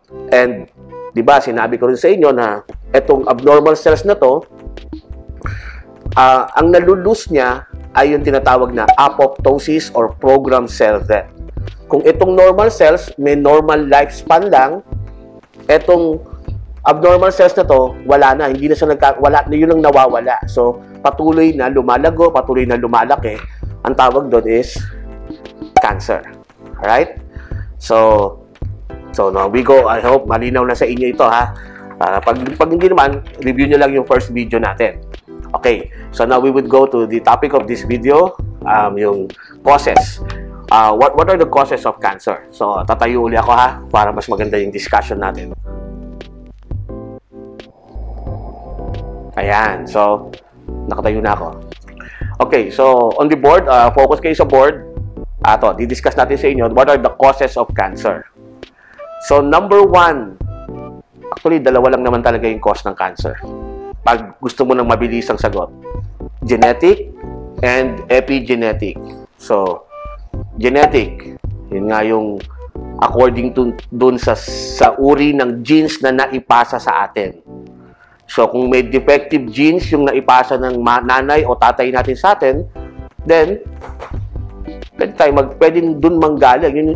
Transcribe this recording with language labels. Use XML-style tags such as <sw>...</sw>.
<tl>And, di ba, sinabi ko rin sa inyo na itong abnormal cells na to, ang nalulus niya ay yung tinatawag na apoptosis or programmed cell death. Kung itong normal cells, may normal lifespan lang, itong abnormal cells na to, wala na. Hindi na siya wala na, yun ang nawawala. So, patuloy na lumalago, patuloy na lumalaki. Ang tawag doon is cancer.</tl> <en>Alright? So now we go. I hope</en> <tl>malinaw na sa inyo ito, ha? Pag hindi naman, review nyo lang yung first video natin.</tl> <en>Okay, so now we would go to the topic of this video,</en> <tl>yung causes.</tl> <en>What are the causes of cancer?</en> <tl>So, tatayo uli ako, ha, para mas maganda yung discussion natin. Ayan, so, nakatayo na ako. Okay, so, on the board, focus kayo sa board. Di-discuss natin sa inyo,</tl> <en>what are the causes of cancer?</en> <tl>So, number 1, actually, dalawa lang naman talaga yung cause ng cancer. pag gusto mo ng mabilisang sagot.</tl> <en>Genetic and epigenetic.</en> <tl>So, genetic, yun nga yung according to dun sa uri ng genes na naipasa sa atin. So, kung may defective genes yung naipasa ng nanay o tatay natin sa atin, then, pwede dun manggaling.</tl>